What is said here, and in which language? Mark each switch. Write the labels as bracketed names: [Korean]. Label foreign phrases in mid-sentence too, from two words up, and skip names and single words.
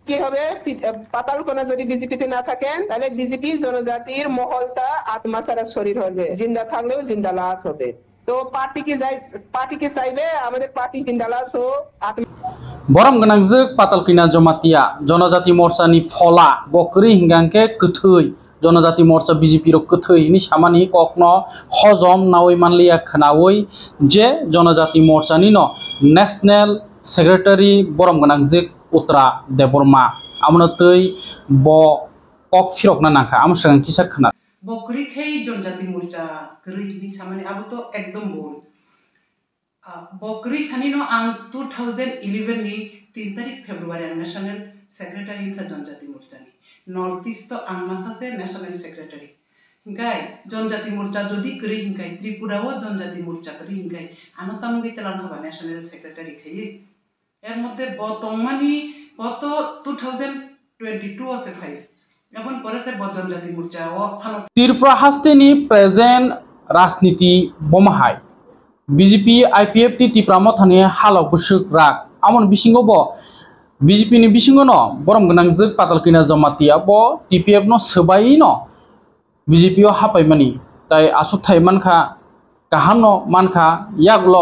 [Bangla] কি হবে, পাতালকণা যদি বিজেপিতে না থাকেন তাহলে বিজেপি জনজাতির মহলটা আত্মা ছাড়া শরীর হবে, জিন্দা থাকলেও জিন্দা লাশ হবে। তো পার্টি কি চাইবে আমাদের পার্টি জিন্দা লাশ হোক, আত্মা [Kok Borok] বরম গনাংজोग पातालकिना जमातिया जनजाति मोर्चानि फला बकरी हिंगांके कथै जनजाति मोर्चा बीजेपी रो कथै नि सामानि कखनो हजम नावै मानलिया खनावै जे जनजाति मोर्चानि न [English] national secretary [Kok Borok] बरम गनांजोग उत्तरा देबरमा आमनो तै ब कक फिरकना नाखा आम संग किसा खना बकरी खे जनजाति मोर्चा गरै नि सामानि आबो तो एकदम बोल बकरी सानिनो आं 2011 नि 3 तारिख फेब्रुवारी आं [English] national secretary [Kok Borok] का जनजाति मोर्चानि [English] north east [Kok Borok] तो आं मासासे [English] national secretary [Kok Borok] हिंगाय जनजाति मोर्चा जदि गरै हिंगाय त्रिपुराओ जनजाति मोर्चा गरै हिंगाय आनो तामुगै तेलां खाबा नेशनल सेक्रेटारि खैयै [Bangla] এর মধ্য [Kok Borok] बतमानि बत 2022 से फाइ [Bangla] এখন পরেছে [Kok Borok] जनजाति मोर्चा ও ফানো त्रिपुरा हास्टेनि प्रेजेंट राजनीति बमाहाय बीजेपी आईपीएफ त्रिपुरा मथानि हालाव गुसुक राग आमन बिसिङाव ब बीजेपी नि बिसिङाव न बरम गनांजोग पातालकिना जमातिया ब टीपीएफ न सोबाय न बीजेपी आव हापायमानि ताय आसुक थायमानखा गाहाम न मानखा यागल